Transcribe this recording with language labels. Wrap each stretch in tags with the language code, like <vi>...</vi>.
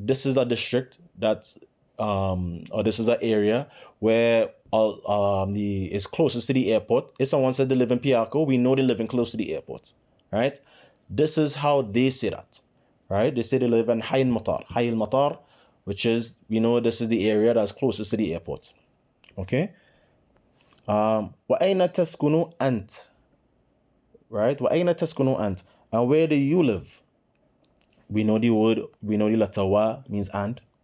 <en>This is a district that's or this is an area where is closest to the airport. If someone said they live in Piaco, we know they live in close to the airport, right? This is how they say that, right? They say they live in Hayy al-Matar. Hayy al-Matar, which is, we know this is the area that's closest to the airport. Okay?</en> <ar>وَأَيْنَ تَسْكُنُ أَنْتَ, right? وَأَيْنَ تَسْكُنُ أَنْتَ,</ar> <en>and where do you live? We know the letter wa means and.</en>